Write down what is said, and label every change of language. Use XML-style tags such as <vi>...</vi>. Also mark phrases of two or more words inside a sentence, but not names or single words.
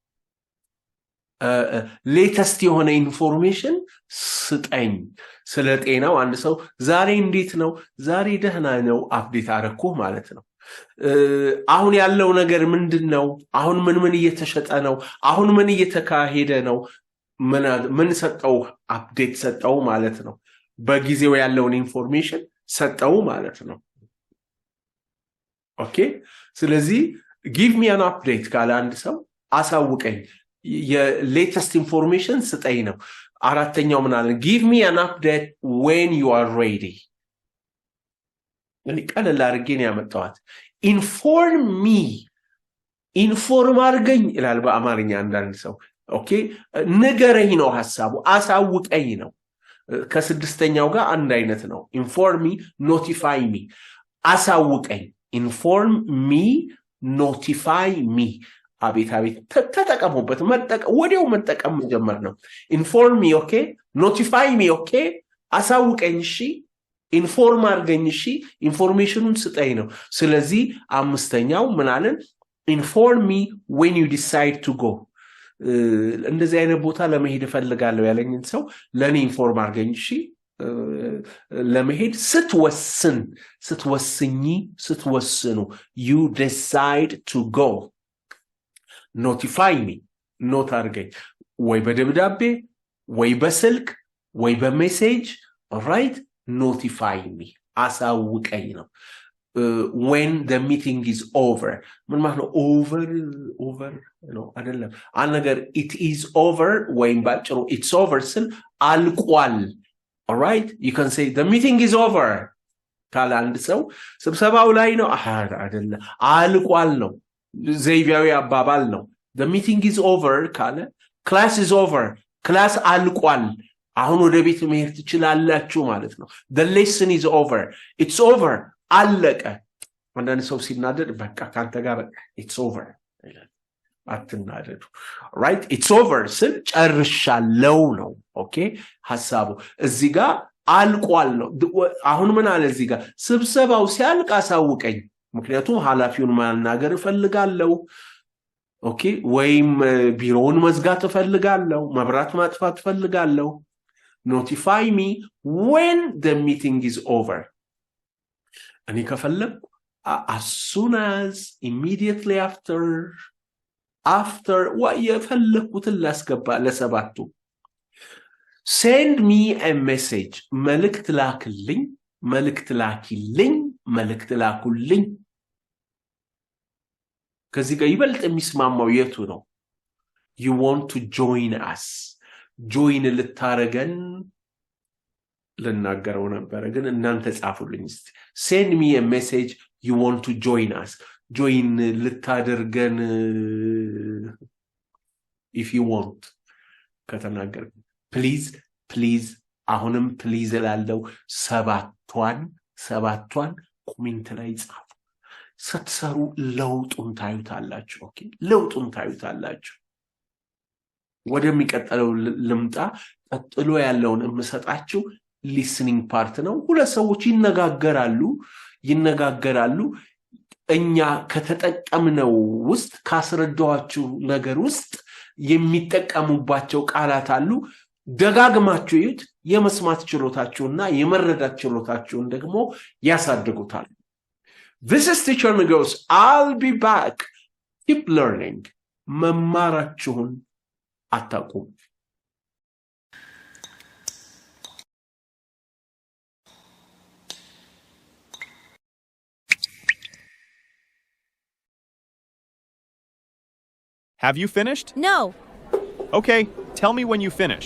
<am>latest የሆነ ኢንፎርሜሽን ስጠኝ ስለ ጤናው አንድ ሰው ዛሬ እንዴት ነው ዛሬ ደህና ነው update አረኩ ማለት ነው አሁን ያለው ነገር ምንድነው አሁን ምን እየተሸጠ ነው አሁን ምን እየተካሄደ ነው ምን ሰጠው update ሰጠው ማለት ነው በጊዜው ያለውን ኢንፎርሜሽን ሰጠው ማለት ነው ኦኬ ስለዚህ</am> <en>give me an update</en> <am>ካለ አንድ ሰው አሳውቀኝ የሌተስት ኢንፎርሜሽን ስጠኝ ነው አራተኛው ምን አለ</am> <en>give me an update when you are ready</en> <am>ቀለል አድርጌ ነው ያመጣሁት inform አድርገኝ ይላል በአማርኛ አንዳንድ ሰው ኦኬ ንገረኝ ነው ሐሳቡ አሳውቀኝ ነው ከስድስተኛው ጋር</am> <en>አንድ አይነት ነው inform me notify me አሳውቀኝ inform me notify me አቤት</en> <am>ተጠቀሙበት ወዲያው መጠቀም ጀመር ነው</am> <en>inform me okay notify me okay</en> <am>አሳውቀኝ እሺ ኢንፎርም አድርገኝ እሺ ኢንፎርሜሽኑን ስጠኝ ነው ስለዚህ አምስተኛው ምን አለን</am> <en>inform me when you decide to go</en> <am>እንደዚህ አይነት ቦታ ለመሄድ ፈልጋለሁ ያለኝን ሰው ለኔ ኢንፎርም አድርገኝ እሺ ለመሄድ ስትወስኑ</am> <en>you decide to go notify me</en> <am>ኖት አድርገኝ ወይ በደብዳቤ ወይ በስልክ ወይ በሜሴጅ</am> <en>right notify me</en> <am>አሳውቀኝ ነው</am> <en>when the meeting is over</en> <am>ምን ማለት ነው over ነው አይደለም አንገር</am> <en>it is over</en> <am>ወይም ባጭሩ</am> <en>it's over</en> <am>ስል አልቋል</am> <en>all right you can say the meeting is over</en> <am>ካለ አንድ ሰው ስብሰባው ላይ ነው አይደለም አልቋል ነው ዘይቤያዊ አባባል ነው</am> <en>the meeting is over</en> <am>ካለ</am> <en>class is over</en> <am>class አልቋል አሁን ወደ ቤት መሄድ ትችላላችሁ ማለት ነው the</am> <en>lesson is over it's over</en> <am>አለቀ አንዳንድ ሰው ሲናደድ በቃ ካንተ ጋር</am> <en>it's over</en> <am>አትናደዱ right</am> <en>it's over</en> <am>ስል ጨርሻለሁ ነው ኦኬ ሐሳቡ እዚህ ጋር አልቋል ነው አሁን ምን አለ እዚህ ጋር ስብሰባው ሲያልቅ አሳውቀኝ ምክንያቱም ሐላፊውን ማናገር እፈልጋለሁ ኦኬ ወይም ቢሮውን መዝጋት እፈልጋለሁ መብራት ማጥፋት እፈልጋለሁ</am> <en>notify me when the meeting is over</en> <am>እኔ ከፈለኩ</am> <en>as soon as immediately after what</en> <am>የፈለኩትን ላስገባ ለሰባቱ</am> <en>send me a message</en> <am>መልእክት ላክልኝ መልእክት ላኩልኝ ከዚህ ጋር ይበልጥ የሚስማማው የቱ ነው</am> <en>you want to join us</en> <am>join ልታረገን ልናገረው ነበር ግን እናንተ ጻፉልኝ እስቲ</am> <en>send me a message you want to join us</en> <am>join ልታደርገን</am> <en>if you want</en> <am>ከተናገር please አሁንም please ላለው ሰባቷን ኮሜንት ላይ ጻፉ ስትሰሩ ለውጡን ታዩታላችሁ ኦኬ ለውጡን ታዩታላችሁ ወደሚቀጥለው ልምጣ ቀጥሎ ያለውን እምሰጣችሁ</am> <en>listening part</en> <am>ነው ሁለት ሰዎች ይነጋገራሉ እኛ ከተጠቀምነው ውስጥ ካስረዳዋችሁ ነገር ውስጥ የሚጠቀሙባቸው ቃላት አሉ ደጋግማችሁ ይዩት የመስማት ችሎታችሁና የመረዳት ችሎታችሁን ደግሞ ያሳድጉታል</am> <en>This is teacher nigus I'll be back keep learning</en> <am>መማራችሁን አታቁም</am> <en>Have you finished? No. Okay, tell me when you finish.</en>